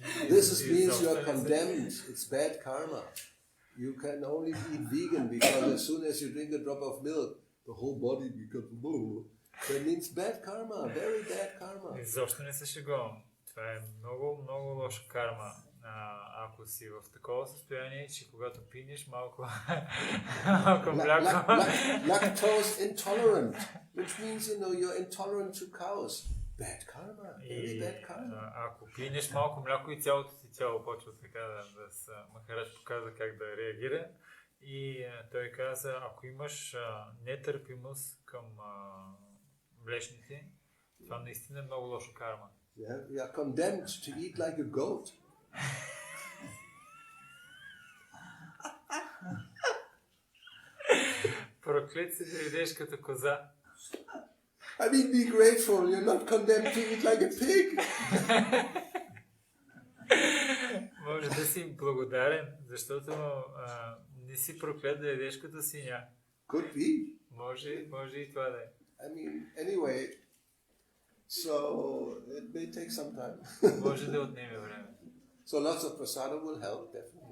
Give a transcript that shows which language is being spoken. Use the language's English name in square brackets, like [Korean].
[English] Means you are condemned. It's bad karma. You can only eat vegan because as soon as you drink a drop of milk, the whole body becomes blue. That means bad karma, very bad karma. [Bulgarian] Изобщо не се шегувам. Това е много, много лоша карма. Ако си в такова състояние, че когато пинеш малко мляко... [English] Lactose intolerant, which means, you're intolerant to cows. Bad karma, very bad karma. [Bulgarian] Ако пинеш малко мляко и цялото ти тяло почва така да се... Махарадж показа как да реагира. И той каза, ако имаш нетърпимост към млечните, това наистина е много лошо карма. [English] Yeah, you are condemned to eat like a goat. [Bulgarian] Проклет си да ядеш като коза. [English] I mean, be grateful. You're not condemned to eat like a pig. [Bulgarian] Може да си благодарен, защото не си проклет да ядеш като свиня. [English] Could be. [Bulgarian] Може и това да е. [English] I mean, anyway, so it may take some time. [Bulgarian] Може да отнеме време. [English] So lots of prasada will help, definitely.